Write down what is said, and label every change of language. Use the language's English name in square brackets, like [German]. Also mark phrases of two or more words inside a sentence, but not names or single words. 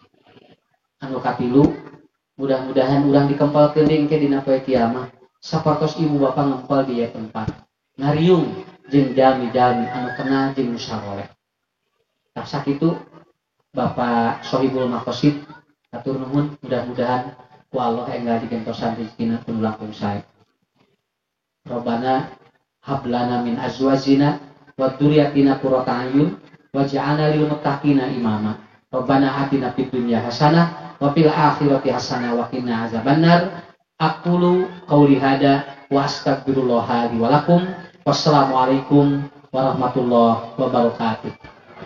[Sundanese] Anu katilu, mudah-mudahan urang dikempalkeun engke dina poe kiamat sapertos ibu bapak ngempal di tempat ngariung jeung jalmi-jalmi anu kenal jeung musaroleh. Tah sakitu Bapak Sohibul Maqasid atur nuhun, mudah-mudahan ku Allah enggal digentosan rezekina pun langkung sae. [Arabic] ربنا هب لنا من أزواجنا وذرياتنا قرة أعين واجعلنا للمتقين إماما. ربنا آتنا في الدنيا حسنة وفي الآخرة حسنة وقنا عذاب النار. أقول قولي هذا وأستغفر الله لي ولكم. والسلام عليكم ورحمة الله وبركاته.